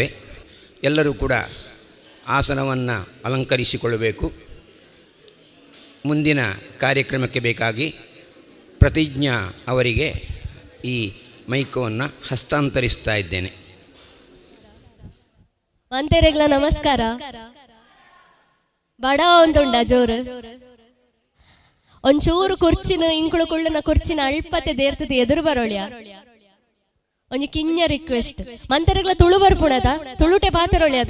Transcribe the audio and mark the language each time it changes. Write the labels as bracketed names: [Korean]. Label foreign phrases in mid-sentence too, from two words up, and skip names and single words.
[Kannada] ಎಲ್ಲರೂ ಕೂಡ ಆಸನವನ್ನು ಅಲಂಕರಿಸಿಕೊಳ್ಳಬೇಕು. ಮುಂದಿನ ಕಾರ್ಯಕ್ರಮಕ್ಕೆ ಬೇಕಾಗಿ ಪ್ರತಿಜ್ಞಾ ಅವರಿಗೆ ಈ ಮೈಕವನ್ನು ಹಸ್ತಾಂತರಿಸ್ತಾ ಇದ್ದೇನೆ. [Tulu] ಮಂತೆರೆಗ್ಲ ನಮಸ್ಕಾರ. ಬಡ ಒಂದುಂಡ ಜೋರು ಒಂಚೂರು ಕುರ್ಚಿನ ಇಂಕುಳು ಕುಳ್ಳನ ಕುರ್ಚಿನ ಅಳ್ಪತೆ ದೇರ್ತದೆ ಎದುರು ಬರೋಳ್ಯ ಒಂಜಿ ಕಿಂಜ ರಿಕ್ವೆಸ್ಟ್. ಮಂತೆರೆಗ್ಲ ತುಳು ಬರ್ಪುಣದ ತುಳುಟೆ ಪಾತರೊಳ್ಯದ.